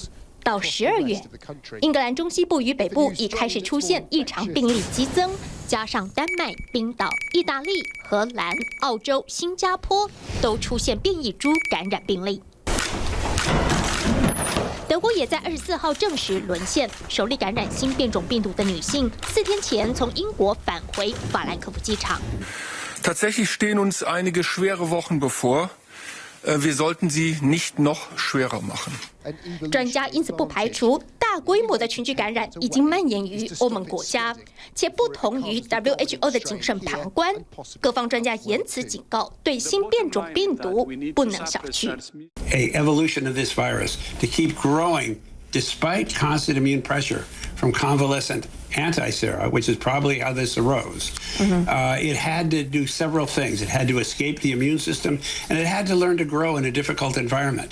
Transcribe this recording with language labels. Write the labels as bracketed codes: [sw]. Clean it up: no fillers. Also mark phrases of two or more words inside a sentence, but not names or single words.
[zh] 到12月，英格兰中西部与北部已开始出现异常病例激增，加上丹麦、冰岛、意大利、荷兰、澳洲、新加坡都出现变异株感染病例。德国也在24号证实沦陷，首例感染新变种病毒的女性4天前从英国返回法兰克福机场。 [de] Tatsächlich stehen uns einige schwere Wochen bevor. Wir sollten sie nicht noch schwerer machen. [zh] 专家因此不排除大规模的群聚感染已经蔓延于欧盟国家，且不同于 WHO 的谨慎旁观，各方专家言辞警告，对新变种病毒不能小觑。 [en] A evolution of this virus to keep growing despite constant immune pressure from convalescent anti-sera, which is probably how this arose. It had to do several things. It had to escape the immune system, and it had to learn to grow in a difficult environment.